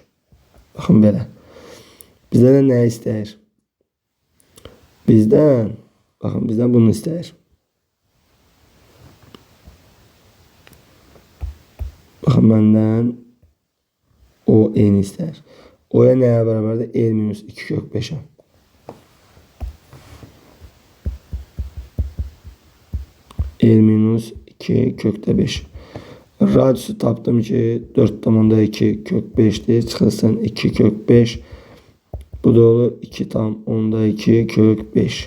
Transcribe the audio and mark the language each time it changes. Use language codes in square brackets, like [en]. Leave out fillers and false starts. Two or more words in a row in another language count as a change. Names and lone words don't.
[az] Bakın belə. [tr] Bizden ne [az] istəyir? Bizden bunu istəyir. [tr] Bakın benden o n istəyir. O'ya neye beraberdir? [az] L minus 2 kök 5'e. L minus 2 kökte 5. Radüsü tapdım ki 4 tam onda 2 kök 5'dir. Çıxılsın 2 kök 5. Bu da olur 2 tam onda 2 kök 5.